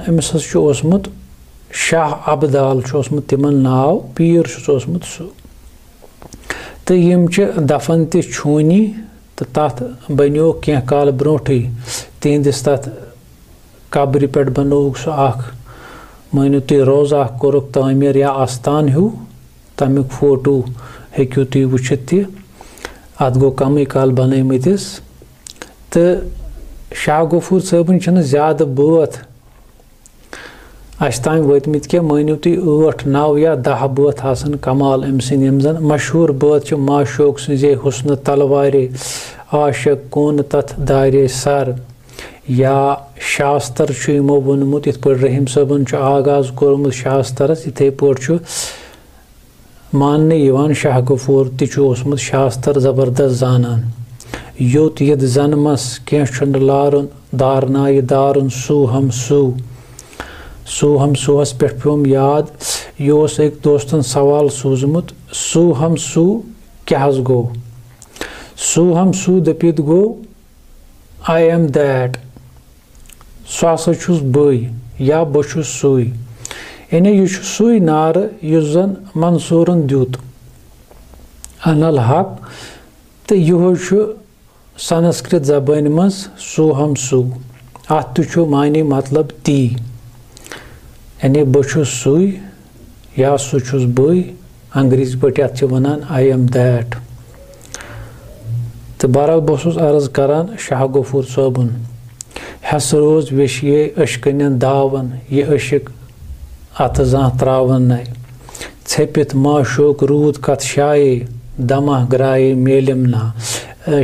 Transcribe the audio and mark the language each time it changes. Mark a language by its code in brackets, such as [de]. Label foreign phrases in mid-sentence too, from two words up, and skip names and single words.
[ks] अमिस हसा ओसमुत शाह अबदाल ओसमुत तिमन नाव पीर ओसमुत सु तो यम दफन ते छूनी तो तथ बनो क्या काल ब्रोठे तिहंदिस तथ कब्र पे बनोक सह मानो तुम रोज़ कोरुक तामीर या आस्थान हूँ तमिक फोटो हेक्यू तुम वुचित तह अत गो कम काल बनमतिस तो शाह गफूर साहबन ज्यादा बात अस तान वतमित क्या मानो तुम 8, 9 या 10 बात आसन कमाल अम सम जन मशहूर बात माशोक सजे हुस्न तलवारे आशक कौन तथ दारे सर या शास्त्र वोनमुत इत रहीम साहबन आगाज कोरमुत शास्त्रस इथे पे मानने यिवान शाह गफूर तिछु ओसमुत शास्त्र जबरदस्त जानन योत यद जन्मस कें लारुन दारनाय दारुन सूहम सूहम सूहस पे पेम याद यह एक दोस्तन सवाल सूजमुत [sa] सूहम सू [ks] क्या गो [sa] सूहम सू [ks] दपित गो [en] I am that [ks] सह हसा छुस बई या बह सुई यानी यह सुई नार युस जन मंसूरन दित [ar] أنا الحق [ks] तो यह संस्कृत जबान मज [sa] सूहम सू [ks] अत मानी मतलब ती यानी बह सुई या सु छुस बई अंग्रेजी पे अत वनान [en] I am that. [ks] तो बहरहाल बस अर्ज करान शाह गफूर सोबन हस रोज वेशिये अशकन दावन यह अशिक अत जह त्रावन नय छपित माशोक रूद कत शाये दमा ग्राये मेलिम ना।